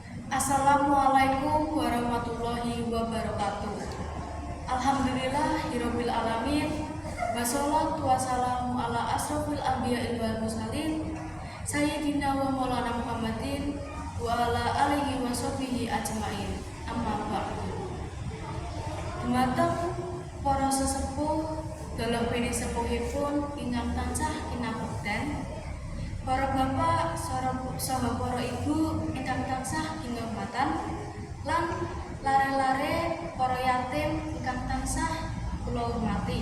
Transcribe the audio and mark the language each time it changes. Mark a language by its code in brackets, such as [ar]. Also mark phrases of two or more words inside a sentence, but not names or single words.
[ar] السلام عليكم ورحمة الله وبركاته. الحمد لله رب العالمين. والصلاة والسلام على أشرف الأنبياء والمرسلين سيدنا ومولانا محمد وعلى آله وصحبه أجمعين. أما بعد. [jv] Dumateng para sesepuh dalam peni sepuhipun ingkang tansah kinabekten, para bapak saha para ibu ingkang tansah kinurmatan, lan lare-lare para yatim ingkang tansah kula hormati.